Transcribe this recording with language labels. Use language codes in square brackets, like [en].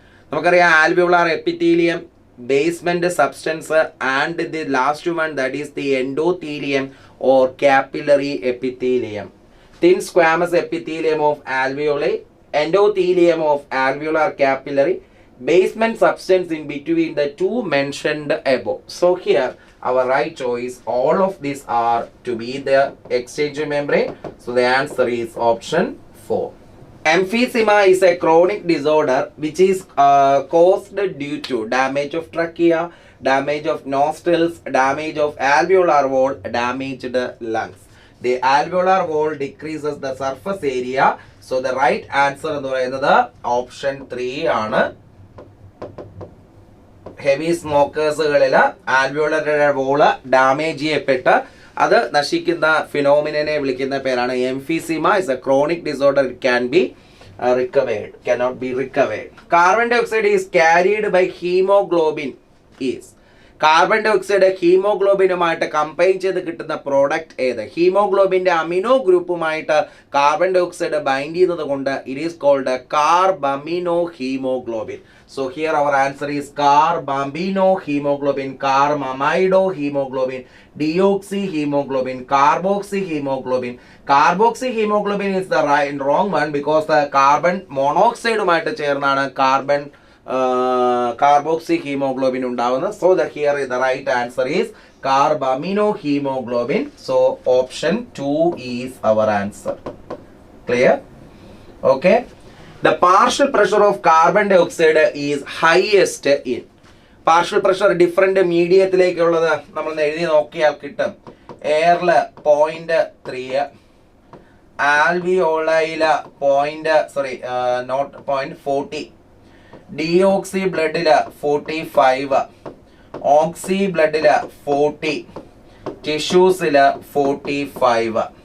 [ml] നമുക്കറിയാം [en] Alveolar epithelium, basement substance and the last one that is the endothelium or capillary epithelium. Thin squamous epithelium of alveoli, endothelium of alveolar capillary, basement substance in between the two mentioned above. So here our right choice. All of these are to be the exchange membrane. So the answer is option 4. Emphysema is a chronic disorder which is caused due to damage of trachea, damage of nostrils, damage of alveolar wall, damaged lungs. The alveolar wall decreases the surface area. So the right answer [ml] എന്ന് പറയുന്നത് option 3 ആണ്. Heavy സ്മോക്കേഴ്സുകളിൽ ആൽവിയോളറുടെ wall damage ചെയ്യപ്പെട്ട് അത് നശിക്കുന്ന ഫിനോമിനെ വിളിക്കുന്ന പേരാണ് emphysema. [en] Is a chronic disorder. It can be recovered, cannot be recovered. Carbon dioxide is carried by hemoglobin is. [ml] Carbon dye oxide ഹീമോഗ്ലോബിനുമായിട്ട് combine ചെയ്ത് കിട്ടുന്ന product ഏത്? ഹീമോഗ്ലോബിന്റെ amino ഗ്രൂപ്പുമായിട്ട് carbon dye oxide bind ചെയ്യുന്നത് കൊണ്ട് [en] It is called carbamino hemoglobin. So here our answer is carbamino hemoglobin, carmamido hemoglobin, deoxy hemoglobin, carboxy hemoglobin. Carboxy hemoglobin is the wrong one because the carbon monoxide [ml] ഉമായിട്ട് ചേർന്നാണ് [en] carbon carboxy hemoglobin [ml] ഉണ്ടാവുന്നത്. [en] So the here the right answer is carbamino hemoglobin. So option 2 is our answer. Clear? Okay. The partial pressure of carbon dioxide is highest in. [ml] Partial pressure different മീഡിയത്തിലേക്കുള്ളത് നമ്മൾ എഴുതി നോക്കിയാൽ കിട്ടും. എയറിൽ 0.3, ആൽവിയോളയിൽ 0.40, deoxy ബ്ലഡിൽ 45, ഓക്സി ബ്ലഡിൽ 40, ടിഷ്യൂസിൽ 45.